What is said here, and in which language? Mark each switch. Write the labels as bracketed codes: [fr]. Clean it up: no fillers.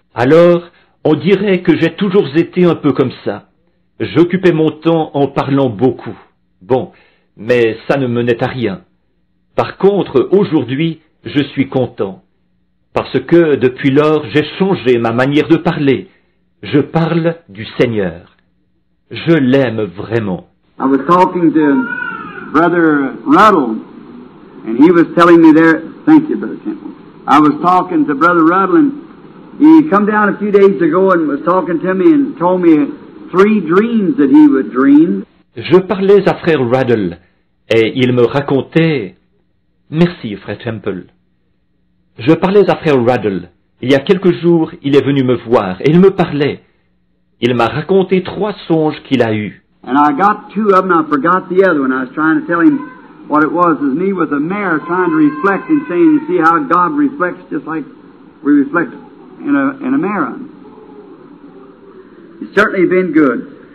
[fr] Alors, on dirait que j'ai toujours été un peu comme ça. J'occupais mon temps en parlant beaucoup. Bon, mais ça ne menait à rien. Par contre, aujourd'hui, je suis content. Parce que, depuis lors, j'ai changé ma manière de parler. Je parle du Seigneur. Je l'aime vraiment. [en] I was talking to Brother Ruddle, and he was telling me there, thank you, Brother Temple. I was talking to Brother Ruddle, and he come down a few days ago and was talking to me and told me 3 dreams that he would dream. [fr] Je parlais à frère Ruddle, et il me racontait... Merci, frère Temple. Je parlais à frère Ruddle. Il y a quelques jours, il est venu me voir, et il me parlait. Il m'a raconté 3 songes qu'il a eus. [en] And I got 2 of them, I forgot the other one. I was trying to tell him what it was. It was me with a mirror trying to reflect and saying, you see how God reflects just like we reflect in a mirror. It's certainly been good.